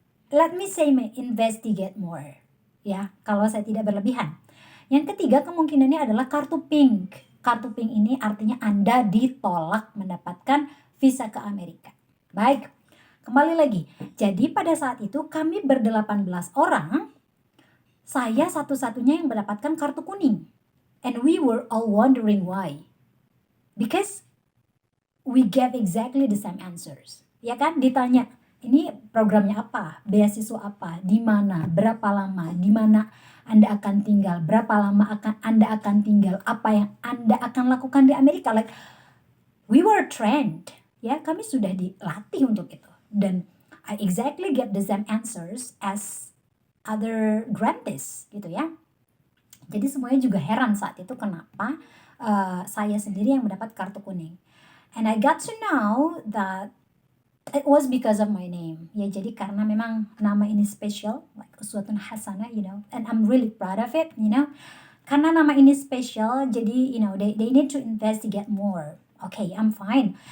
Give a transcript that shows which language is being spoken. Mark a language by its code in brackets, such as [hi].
[en] Let me say investigate more. [id] Ya, kalau saya tidak berlebihan. Yang ketiga kemungkinannya adalah kartu pink. Kartu pink ini artinya Anda ditolak mendapatkan visa ke Amerika. Baik, kembali lagi. Jadi pada saat itu kami ber-18 orang, saya satu-satunya yang mendapatkan kartu kuning. [en] And we were all wondering why. Because we gave exactly the same answers. [id] Ya kan? Ditanya, ini programnya apa? Beasiswa apa? Di mana? Berapa lama? Di mana Anda akan tinggal? Berapa lama Anda akan tinggal? Apa yang Anda akan lakukan di Amerika? [en] Like, we were trained. [id] Ya, kami sudah dilatih untuk itu. [en] Dan I exactly get the same answers as other grantees, gitu ya. [id] Jadi semuanya juga heran saat itu kenapa saya sendiri yang mendapat kartu kuning. [en] And I got to know that it was because of my name. [id] Ya, jadi karena memang nama ini [en] special, like uswatun hasanah, you know, and I'm really proud of it, you know. [id] Karena nama ini [en] special, jadi you know they need to investigate more. Okay, I'm fine.